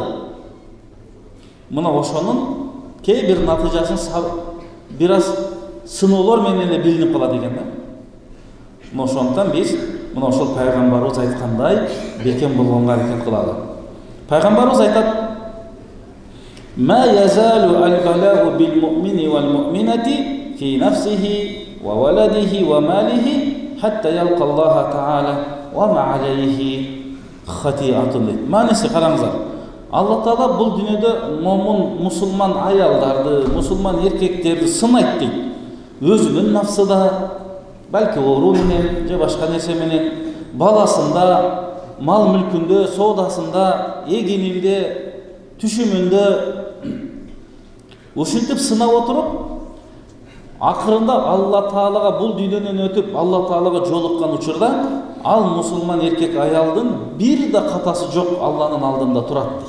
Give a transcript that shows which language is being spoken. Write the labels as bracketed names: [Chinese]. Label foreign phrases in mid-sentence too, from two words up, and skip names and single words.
[Kyrgyz] Мына ошонун кээ бир натыйжасын бир аз сыноолор менен эле билинип калат экен да. Мына ошондуктан биз мына ошол пайгамбарыбыз айткандай бекем болгонго аракет кылалы. Пайгамбарыбыз айтат: [Arabic] "ما يزال البلاء بالمؤمن والمؤمنة في نفسه وولده وماله حتى يلقى الله تعالى وما عليه خطيئة." [Kyrgyz] Маниси караңыздар. Алла Таала бул дүйнөдө момун мусулман аялдарды, мусулман эркектерди сынайт дейт. Өзүнүн нафсыда, балки оору менен же башка нерсе менен, баласында, мал мүлкүндө, соодасында, эгининде, түшүмүндө ушинтип сынап отуруп, акырында Алла Таалага бул дүйнөдөн өтүп Алла Таалага жолуккан учурда ал мусулман эркек аялдын бир да катасы жок Алланын алдында турат дейт.